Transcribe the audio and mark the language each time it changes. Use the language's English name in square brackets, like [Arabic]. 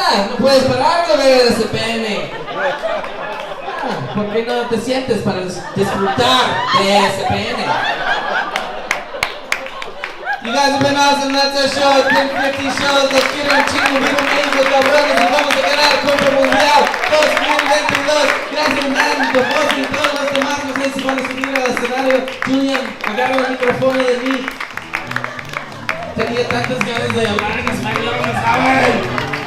[Spanish] No puedes parar de ver ese pene. ¿Por qué no te sientes para disfrutar de ese pene? [English] You guys have been awesome, that's our show. It's been 50 shows. [Spanish] Los quiero un chingo, viva México, cabrones. Y vamos a ganar Copa Mundial 2022. Gracias, man, de voz y todos los demás. No sé si van a subir al escenario. Julian, agarra el micrófono de mí. Tenía tantas ganas de hablar en español, ¿saben?